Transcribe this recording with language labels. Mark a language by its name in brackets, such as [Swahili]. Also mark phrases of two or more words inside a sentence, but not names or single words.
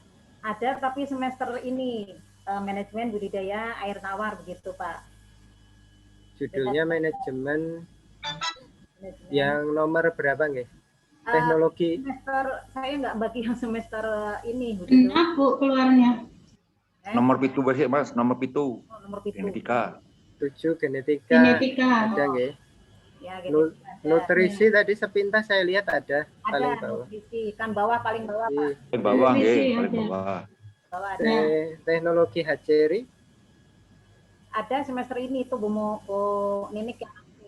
[Indonesian] Ada, tapi semester ini manajemen budidaya air tawar begitu Pak. Judulnya manajemen yang nomor berapa nggih? Teknologi. Semester saya nggak bagi yang semester ini. Genap Bu keluarnya. Nomor pitu Mas, nomor pitu. Oh, nomor pitu. Genetika. 7 genetika. Genetika. Ada nggih? Ya, nutrisi tadi sepintas saya lihat ada paling bawah. Nutrisi kan bawah paling bawah Pak. Paling bawah nggih, paling bawah. Bawah ada. Teknologi hatchery. Ada semester ini itu Bu Ninik ya.